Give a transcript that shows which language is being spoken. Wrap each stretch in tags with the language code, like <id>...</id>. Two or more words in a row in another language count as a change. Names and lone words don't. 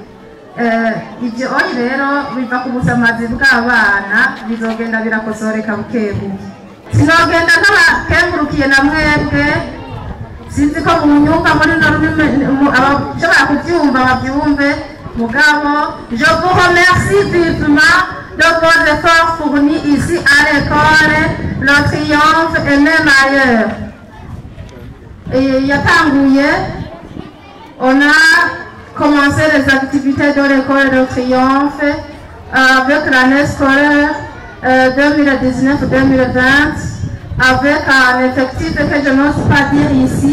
<rn>Ibyo oyi rero biva ku busamazi bw'abana, bizogenda birakosoreka bukebuke. Sinogenda nk'abakengurukiye na mwebwe, sinzi ko mu nyumva muri no rurimi abashobora kubyumva babyumve.</rn> <fr>Mugabo je vous remercie vivement de vos efforts fournis ici à l'école Le Triomphe et même ailleurs. Yatanguye, on a commencé les activités de l'école Le Triomphe avec l'année scolaire 2019-2020 avec un effectif que je n'ose pas dire ici.</fr>